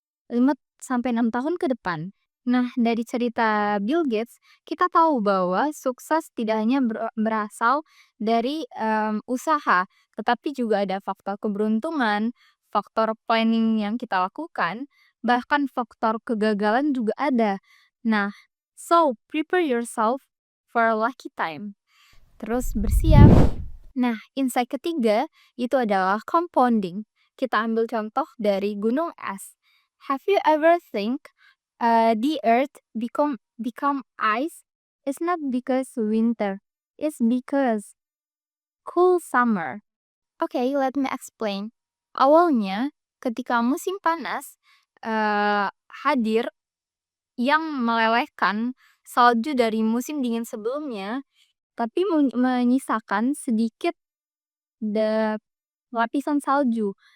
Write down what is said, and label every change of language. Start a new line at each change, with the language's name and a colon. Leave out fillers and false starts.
Indonesian: 5 sampai 6 tahun ke depan. Nah, dari cerita Bill Gates, kita tahu bahwa sukses tidak hanya berasal dari usaha, tetapi juga ada faktor keberuntungan, faktor planning yang kita lakukan, bahkan faktor kegagalan juga ada.
English: Nah, so prepare yourself for a lucky time.
Indonesian: Terus bersiap. Nah, insight ketiga itu adalah compounding. Kita ambil contoh dari gunung es.
English: Have you ever think the earth become ice? It's not because winter. It's because cool summer. Okay, let me explain.
Indonesian: Awalnya, ketika musim panas hadir yang melelehkan salju dari musim dingin sebelumnya, tapi menyisakan sedikit lapisan salju.